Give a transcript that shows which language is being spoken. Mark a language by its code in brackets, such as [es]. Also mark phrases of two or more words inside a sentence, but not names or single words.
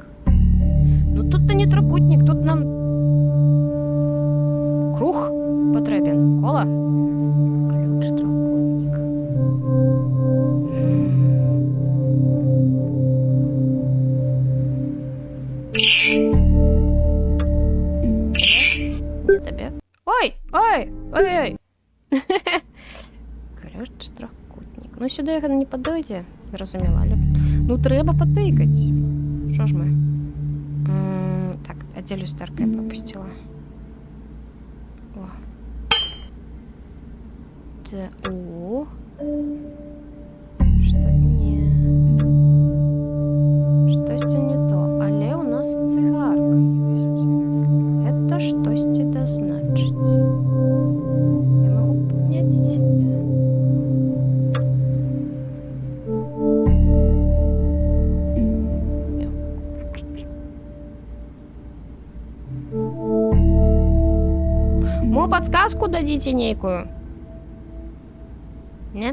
[be] Ну тут-то не трохкутнік, тут нам круг патрэбен. Кола? Ключ трохкутнік. Не табе. Ой, ой, ой-ой. Ключ трохкутнік. Ну [uk] сюди яка [be] не падойдзе, зразумела, але ну трэба патыкаць. Што ж мы? Так, а дзе люстэрка я пропусціла? О. О. Што не. Штосьці не то, але у нас цыгарка ёсць. Это штосьці дазначыць. Я магу падняць себе. Мо подсказку дадите нейкую? Не?